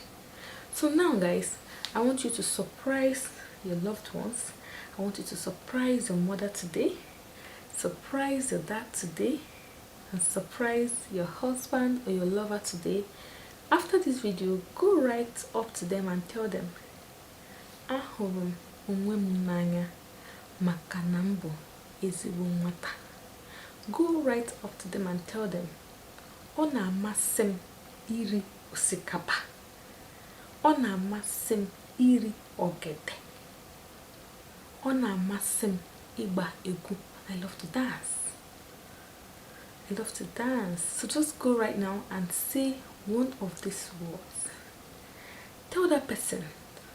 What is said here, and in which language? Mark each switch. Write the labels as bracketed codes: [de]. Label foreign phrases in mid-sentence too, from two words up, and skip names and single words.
[en] So now guys, I want you to surprise your loved ones. I want you to surprise your mother today, surprise your dad today, and surprise your husband or your lover today. After this video, go right up to them and tell them, [ig] ahụrụ m onwe m n'anya maka na m bụ ezigbo nwata. [en] Go right up to them and tell them, [ig] ọ na-amasị m iri osikapa. Ọ na-amasị m iri ogede. Ọ na-amasị m ịgba egwu. [en] I love to dance. I love to dance. So just go right now and say one of these words. Tell that person,